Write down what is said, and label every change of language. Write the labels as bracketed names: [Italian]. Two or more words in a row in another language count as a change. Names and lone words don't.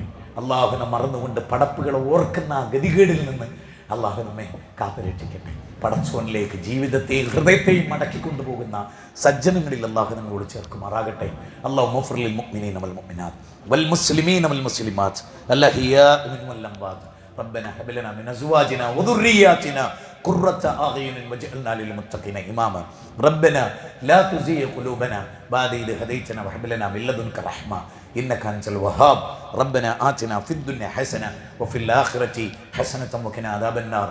[Malayalam] അള്ളാഹുവിനെ മറന്നുകൊണ്ട് പടപ്പുകളെ ഓർക്കുന്ന ആ ഗതികേടിൽ നിന്ന് അള്ളാഹു നമ്മെ കാത്തു രക്ഷിക്കട്ടെ. പടച്ചോനിലേക്ക് ജീവിതത്തെയും ഹൃദയത്തെയും മടക്കിക്കൊണ്ടുപോകുന്ന സജ്ജനങ്ങളിൽ അള്ളാഹു നമ്മെ ഉൾച്ചേർക്കുമാറാകട്ടെ. [Arabic] اللهم اغفر للمؤمنين والمؤمنات والمسلمين والمسلمات الأحياء منهم والأموات. ربنا هب لنا من ازواجنا وذرياتنا قرة اعين واجعلنا للمتقين اماما. ربنا لا تزغ قلوبنا بعد إذ هديتنا وهب لنا من لدنك رحمة انك انت الوهاب. ربنا آتنا في الدنيا حسنة وفي الآخرة حسنة وقنا عذاب النار.